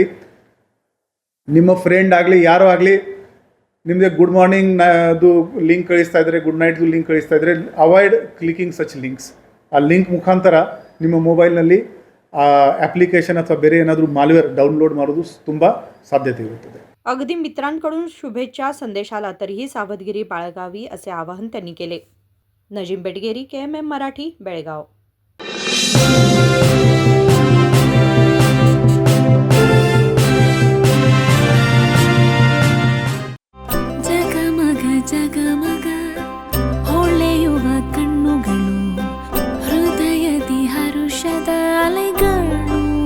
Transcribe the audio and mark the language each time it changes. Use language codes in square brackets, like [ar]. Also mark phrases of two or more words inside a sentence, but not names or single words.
[kn] ನಿಮ್ಮ ಫ್ರೆಂಡ್ ಆಗಲಿ ಯಾರೋ ಆಗಲಿ ನಿಮಗೆ [en] good morning [kn] ಅದು ಲಿಂಕ್ ಕಳಿಸ್ತಾ ಇದ್ದಾರೆ, [en] good nightದು [kn] ಲಿಂಕ್ ಕಳಿಸ್ತಾ ಇದ್ದಾರೆ, [en] avoid clicking such links. [kn] ಆ ಲಿಂಕ್ ಮುಖಾಂತರ ನಿಮ್ಮ ಮೊಬೈಲ್ನಲ್ಲಿ ಆ ॲप्लिकेशन ಅಥವಾ ಬೇರೆ ಏನಾದರೂ [en] malware download [kn] ಮಾಡೋದು ತುಂಬ साध्यते ಇರುತ್ತದೆ. [mr] अगदी मित्रांकडून शुभेच्छा संदेश आला तरीही सावधगिरी बाळगावी असे आवाहन त्यांनी केले. नजीम बेटगेरी, KMM मराठी, बेळगाव. [kn] ಜಗಮಗ ಜಗಮಗ ಹೊಳೆಯುವ ಕಣ್ಣುಗಳು, ಹೃದಯದಿ ಹರುಷದ ಅಲೆಗಳು.